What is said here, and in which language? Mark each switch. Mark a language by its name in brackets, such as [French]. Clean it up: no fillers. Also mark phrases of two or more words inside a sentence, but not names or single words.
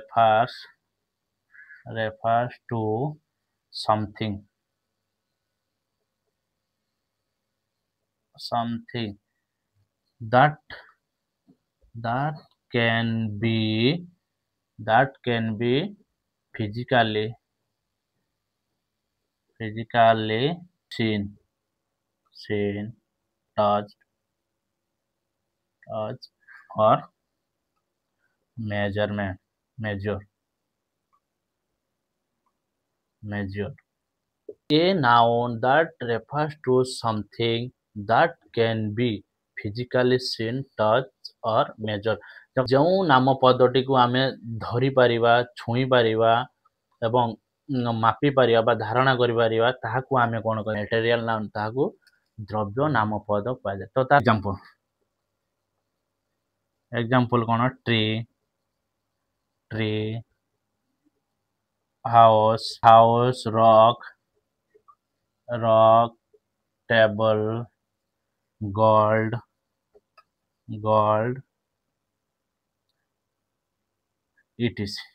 [English] refers to something that that can be physically seen, touched or measured. A noun that refers to something that can be physically seen, touched or measured. [Odia] ଯେଉଁ ନାମ ପଦଟିକୁ ଆମେ ଧରି ପାରିବା, ଛୁଇଁ ପାରିବା ଏବଂ ମାପି ପାରିବା ବା ଧାରଣା କରିପାରିବା ତାହାକୁ ଆମେ କ'ଣ କହିବା [English] material noun, [Odia] ତାହାକୁ ଦ୍ରବ୍ୟ ନାମ ପଦ କୁହାଯାଏ। ତ ତା ଏକ୍ସାମ୍ପଲ କ'ଣ [English] tree, house, rock, table, gold etc.